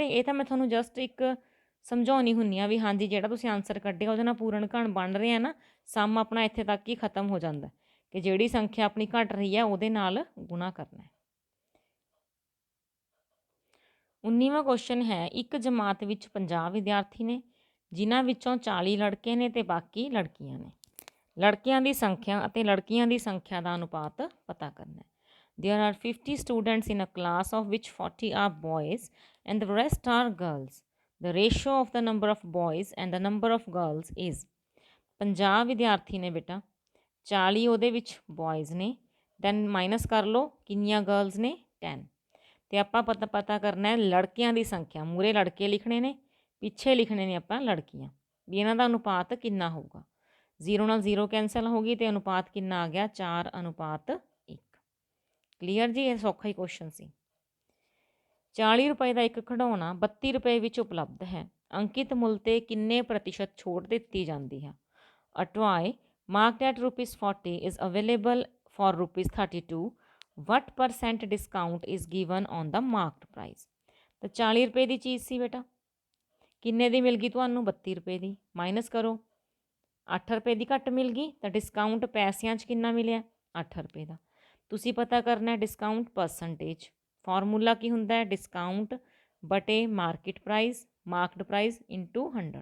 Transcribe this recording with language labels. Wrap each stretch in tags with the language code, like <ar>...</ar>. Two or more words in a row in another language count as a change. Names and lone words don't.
<pa>ਇਹ ਤਾਂ ਮੈਂ ਤੁਹਾਨੂੰ ਜਸਟ ਇੱਕ ਸਮਝਾਉਣੀ ਹੁੰਦੀ ਆ ਵੀ ਹਾਂਜੀ ਜਿਹੜਾ ਤੁਸੀਂ ਆਨਸਰ ਕੱਢਿਆ ਉਹਦੇ ਨਾਲ ਪੂਰਨ ਘਣ ਬਣ ਰਿਹਾ ਨਾ, ਸਮ ਆਪਣਾ ਇੱਥੇ ਤੱਕ ਹੀ ਖਤਮ ਹੋ ਜਾਂਦਾ ਕਿ ਜਿਹੜੀ ਸੰਖਿਆ ਆਪਣੀ ਘਟ ਰਹੀ ਹੈ ਉਹਦੇ ਨਾਲ ਗੁਣਾ ਕਰਨਾ ਹੈ। 19ਵਾਂ ਕੁਐਸਚਨ ਹੈ, ਇੱਕ ਜਮਾਤ ਵਿੱਚ 50 ਵਿਦਿਆਰਥੀ ਨੇ ਜਿਨ੍ਹਾਂ ਵਿੱਚੋਂ 40 ਲੜਕੇ ਨੇ ਅਤੇ ਬਾਕੀ ਲੜਕੀਆਂ ਨੇ। ਲੜਕਿਆਂ ਦੀ ਸੰਖਿਆ ਅਤੇ ਲੜਕੀਆਂ ਦੀ ਸੰਖਿਆ ਦਾ ਅਨੁਪਾਤ ਪਤਾ ਕਰਨਾ ਹੈ।</pa> <en>There are 50 students in a class of which 40 are boys and the rest are girls. The ratio of the number of boys and the number of girls is</en> <pa>50 ਵਿਦਿਆਰਥੀ ਨੇ ਬੇਟਾ, 40 ਉਹਦੇ ਵਿੱਚ ਬॉयਜ਼ ਨੇ,</pa> <en>then minus</en> <pa>ਕਰ ਲਓ ਕਿੰਨੀਆਂ ਗਰਲਸ ਨੇ, 10। ਅਤੇ ਆਪਾਂ ਪਤਾ ਕਰਨਾ ਹੈ ਲੜਕਿਆਂ ਦੀ ਸੰਖਿਆ। ਮੂਹਰੇ ਲੜਕੇ ਲਿਖਣੇ ਨੇ, ਪਿੱਛੇ ਲਿਖਣੇ ਨੇ ਆਪਾਂ ਲੜਕੀਆਂ, ਵੀ ਇਹਨਾਂ ਦਾ ਅਨੁਪਾਤ ਕਿੰਨਾ ਹੋਊਗਾ। 0 ਨਾਲ 0 ਕੈਂਸਲ ਹੋ ਗਈ ਅਤੇ ਅਨੁਪਾਤ ਕਿੰਨਾ ਆ ਗਿਆ, 4:1। ਕਲੀਅਰ ਜੀ, ਇਹ ਸੌਖਾ ਹੀ ਕੁਐਸਚਨ ਸੀ। 40 ਰੁਪਏ ਦਾ ਇੱਕ ਖਿਡੌਣਾ 32 ਰੁਪਏ ਵਿੱਚ ਉਪਲਬਧ ਹੈ। ਅੰਕਿਤ ਮੁੱਲ 'ਤੇ ਕਿੰਨੇ ਪ੍ਰਤੀਸ਼ਤ ਛੋਟ ਦਿੱਤੀ ਜਾਂਦੀ ਹੈ।</pa> <en>A toy marked at ₹40 is available for ₹32. What percent discount is given on the marked price?</en> <pa>ਤਾਂ 40 ਰੁਪਏ ਦੀ ਚੀਜ਼ ਸੀ ਬੇਟਾ, ਕਿੰਨੇ ਦੀ ਮਿਲ ਗਈ ਤੁਹਾਨੂੰ, 32 ਰੁਪਏ ਦੀ। ਮਾਈਨਸ ਕਰੋ 8 ਰੁਪਏ ਦੀ ਘੱਟ ਮਿਲ ਗਈ ਤਾਂ ਡਿਸਕਾਊਂਟ ਪੈਸਿਆਂ 'ਚ ਕਿੰਨਾ ਮਿਲਿਆ, 8 ਰੁਪਏ ਦਾ। ਤੁਸੀਂ ਪਤਾ ਕਰਨਾ</pa> <en>discount percentage.</en> <pa>ਫਾਰਮੂਲਾ ਕੀ ਹੁੰਦਾ ਹੈ, ਡਿਸਕਾਊਂਟ ਬਟੇ</pa> <en>market price, marked price into</en> <pa>100।</pa>